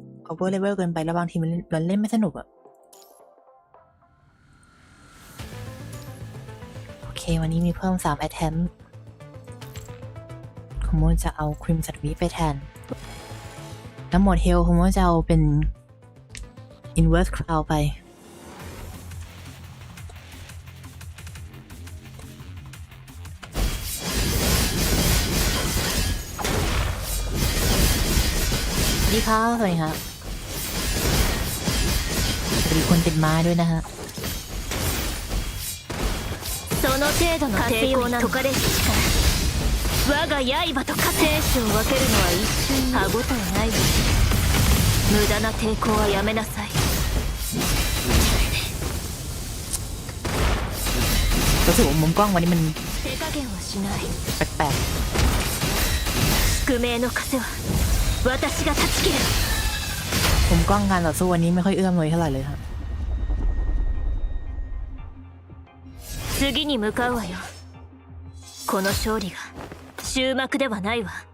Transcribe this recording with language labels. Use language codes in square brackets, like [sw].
[th] โอเวอร์เลเวลเกินไปแล้วบางทีมันเล่นไม่สนุกอะโอเควันนี้มีเพิ่ม3 attempt ผมว่าจะเอาครีมสัตว์วิไปแทนแล้วหมดเฮลผมว่าจะเอาเป็น inverse crown ไปดีครับสวัสดีครับสวัสดีคนติดม้าด้วยนะฮะ [ja] その程度の抵抗なの解かれし力我が刃と化生死を分けるのは一瞬歯応えないわ無駄な抵抗はやめなさい [th] รู้สึกว่ามุมกล้องวันนี้มัน [ja] 手加減はしない [th] แปลก [ja] 宿命の枷は私が断ち切る [th] มุมกล้องการต่อสู้วันนี้ไม่ค่อยเอื้อมหน่วยเท่าไหร่เลยครับ [ja] 次に向かうわよこの勝利が終幕ではないわ